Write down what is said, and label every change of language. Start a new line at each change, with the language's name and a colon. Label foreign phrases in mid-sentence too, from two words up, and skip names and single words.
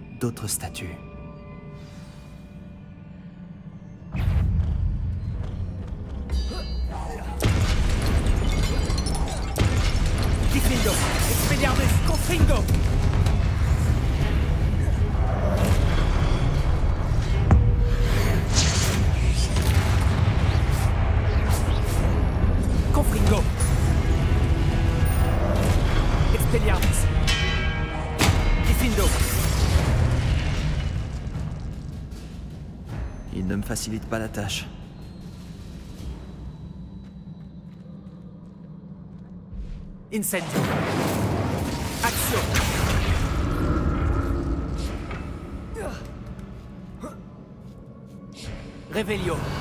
French: l'autre statue. Diffindo! Expelliarmus! Confringo! Confringo! Expelliarmus! Diffindo! Il ne me facilite pas la tâche. Incendio! Action! Revelio!